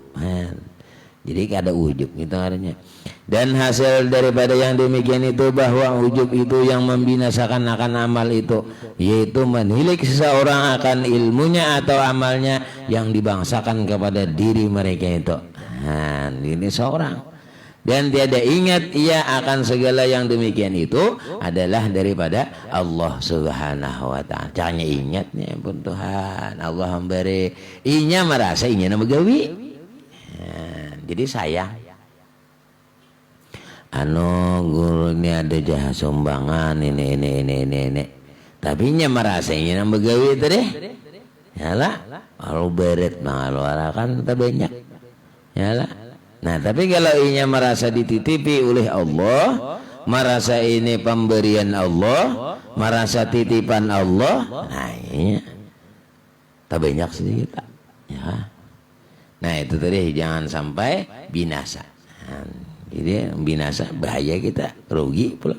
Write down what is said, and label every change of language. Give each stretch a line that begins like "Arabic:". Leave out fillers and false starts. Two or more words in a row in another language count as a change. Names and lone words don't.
Indonesian: Jadi ada ujub gitu artinya. Dan hasil daripada yang demikian itu bahwa ujub itu yang membinasakan akan amal itu, yaitu menilik seseorang akan ilmunya atau amalnya yang dibangsakan kepada diri mereka itu. Ini seorang. Dan tiada ingat ia akan segala yang demikian itu adalah daripada Allah
Arabic: Subhanahu Wa Ta'ala.
Indonesian: Caranya ingatnya pun Tuhan Allah memberi.
Banjar: Inya merasa inya nama gawi.
Indonesian: Jadi sayang. Guru ini ada jahat sumbangan ini.
Banjar: Tapi inya merasa inya nama gawi itu deh.
Indonesian: Yalah. Kalau beret mengeluarkan tak banyak.
Banjar: Yalah. Nah tapi kalau inya merasa dititipi oleh Allah,
Indonesian: merasa ini pemberian Allah, merasa titipan Allah, nah ini tak banyak sedikit ya. Nah itu tadi jangan sampai binasa. Jadi binasa bahaya kita rugi pula.